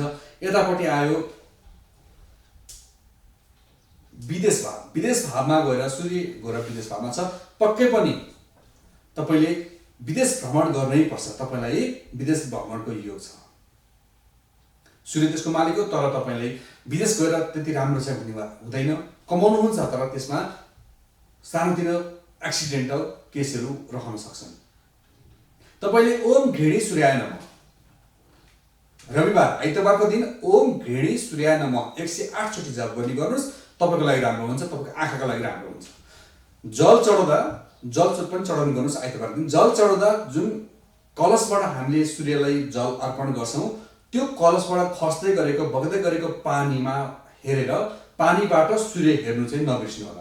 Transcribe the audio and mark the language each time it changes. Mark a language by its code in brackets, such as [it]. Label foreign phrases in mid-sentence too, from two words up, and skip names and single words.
[ne] यतापट्टि आयो विदेश भावमा गएर सूर्य गएर विदेश भावमा छ, पक्कै पनि तपाईँले विदेश भ्रमण गर्नै पर्छ। तपाईँलाई विदेश भ्रमणको योग छ। सूर्य त्यसको मालिक हो, तर तपाईँले विदेश गएर त्यति राम्रो चाहिँ हुँदैन, कमाउनुहुन्छ तर त्यसमा सानोतिनो एक्सिडेन्टल केसहरू रहन सक्छन्। तपाईँले [sa] ओम घृणी सूर्याय नमः [ne] रविबार आइतबारको दिन [sa] ओम घृणी सूर्याय नमः [ne] 108 चोटि जप गर्ने गर्नुहोस्, तपाईँको लागि राम्रो हुन्छ, तपाईँको आँखाको लागि राम्रो हुन्छ। जल पनि चढाउने गर्नुहोस् आइतबार दिन। जल चढाउँदा जुन कलशबाट हामीले सूर्यलाई जल अर्पण गर्छौँ, त्यो कलशबाट खस्दै गरेको बग्दै गरेको पानीमा हेरेर पानीबाट सूर्य हेर्नु चाहिँ नबिर्सिनु होला।